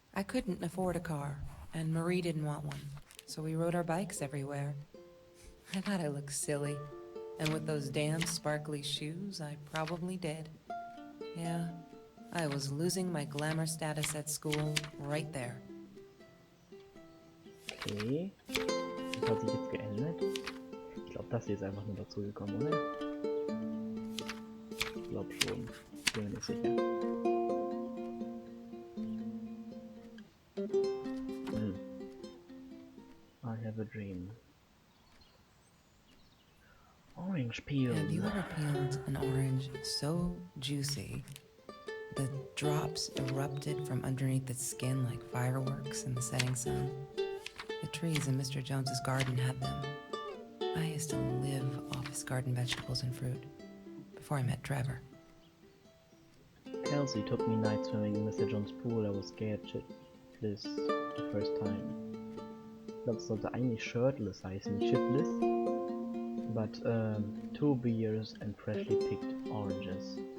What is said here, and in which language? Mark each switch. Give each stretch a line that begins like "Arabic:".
English: I couldn't afford a car, and Marie didn't want one, so we rode our bikes everywhere. I thought I looked silly, and with those damn sparkly shoes, I probably did. Yeah, I was losing my glamour status at school right there. Okay.
German: Das hat sich jetzt geändert. Ich glaube, das hier ist einfach nur dazu gekommen, oder? Ich glaube schon. Bin mir nicht sicher.
English: I have a dream. Orange peel. Have you ever peeled an orange so juicy the drops erupted from underneath its skin like fireworks in the setting sun? The trees in Mr. Jones's garden had them. I used to live off his garden vegetables and fruit before I met Trevor. Kelsey took me night swimming in Mr. John's pool. I was scared shitless the first time.
German: Ich glaube, es sollte eigentlich shirtless heißen, nicht shitless.
English: But 2 beers and freshly picked oranges.